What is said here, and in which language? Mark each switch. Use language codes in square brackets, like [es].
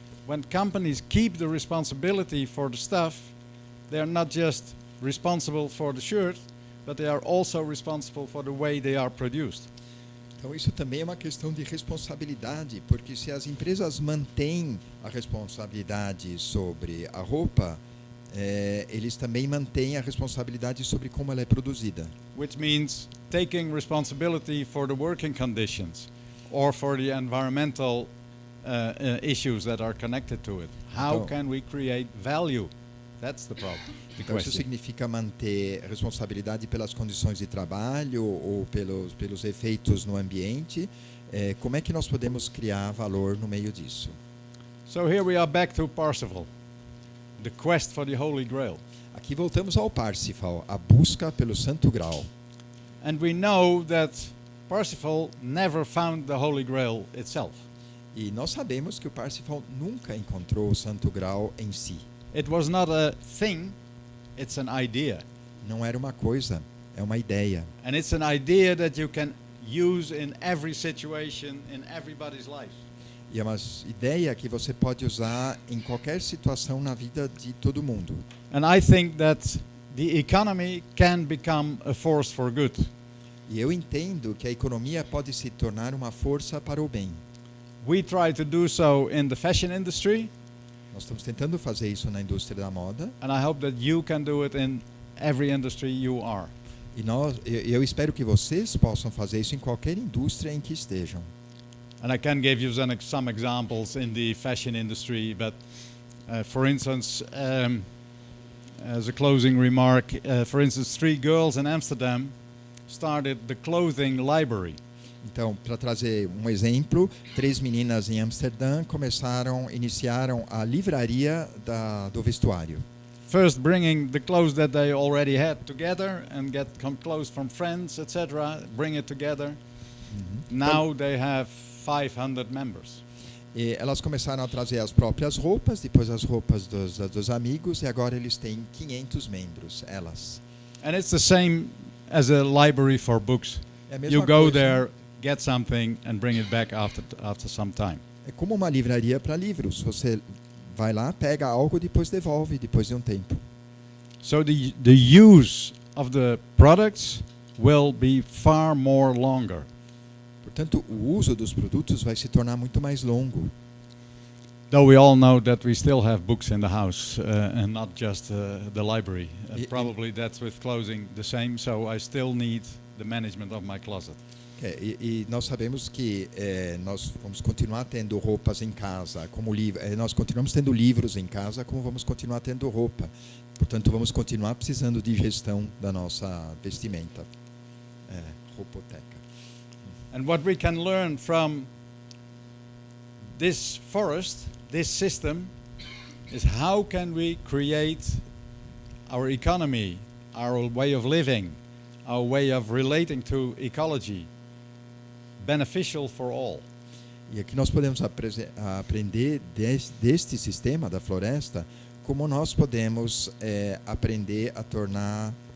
[en] When companies keep the responsibility for the stuff, they are not just responsible for the shirt, but they are also responsible for the way they are produced. [pt] Então isso também é uma questão de responsabilidade, porque se as empresas mantêm a responsabilidade sobre a roupa, eles também mantêm a responsabilidade sobre como ela é produzida. [en] Which means taking responsibility for the working conditions or for the environmental issues that are connected to it. How [pt] Então- [en] can we create value? That's the problem. The [pt] Então isso [en] question. [pt] significa manter responsabilidade pelas condições de trabalho ou pelos efeitos no ambiente. Como é que nós podemos criar valor no meio disso? [en] So here we are back to Parsifal, the quest for the Holy Grail. [pt] Aqui voltamos ao Parsifal, a busca pelo Santo Graal. [en] And we know that Parsifal never found the Holy Grail itself. [pt] E nós sabemos que o Parsifal nunca encontrou o Santo Graal em si. [en] It was not a thing, it's an idea. [pt] Não era uma coisa, é uma ideia. [en] And it's an idea that you can use in every situation in everybody's life. [pt] E é uma ideia que você pode usar em qualquer situação na vida de todo mundo. [en] And I think that the economy can become a force for good. [pt] E eu entendo que a economia pode se tornar uma força para o bem. [en] We try to do so in the fashion industry, [pt] Nós estamos tentando fazer isso na indústria da moda. [en] and I hope that you can do it in every industry you are. [pt] E eu espero que vocês possam fazer isso em qualquer indústria em que estejam. [en] And I can give you some examples in the fashion industry, but for instance, as a closing remark, for instance, 3 girls in Amsterdam started the clothing library. [pt] Então, para trazer um exemplo, 3 meninas em Amsterdã iniciaram a livraria do vestuário. [en] First bringing the clothes that they already had together and get clothes from friends, etc., bring it together. Now they have 500 members. [pt] E elas começaram a trazer as próprias roupas, depois as roupas dos amigos, e agora eles têm 500 membros, elas. [en] And it's the same as a library for books. [pt] É a mesma [en] You go there, get something, and bring it back after some time. [pt] É como uma livraria para livros. Você vai lá, pega algo, depois devolve, depois de um tempo. [en] So the use of the products will be far more longer. [pt] Portanto, o uso dos produtos vai se tornar muito mais longo. [en] Though we all know that we still have books in the house and not just the library. Probably that's with clothing the same, so I still need the management of my closet. [pt] E nós sabemos que nós vamos continuar tendo roupas em casa, como nós continuamos tendo livros em casa, como vamos continuar tendo roupa. Portanto, vamos continuar precisando de gestão da nossa vestimenta, roupoteca. [en] And what we can learn from this forest, this system, is how can we create our economy, our way of living, our way of relating to ecology, beneficial for all. [pt] E aqui nós podemos aprender deste sistema da floresta, como nós podemos aprender a tornar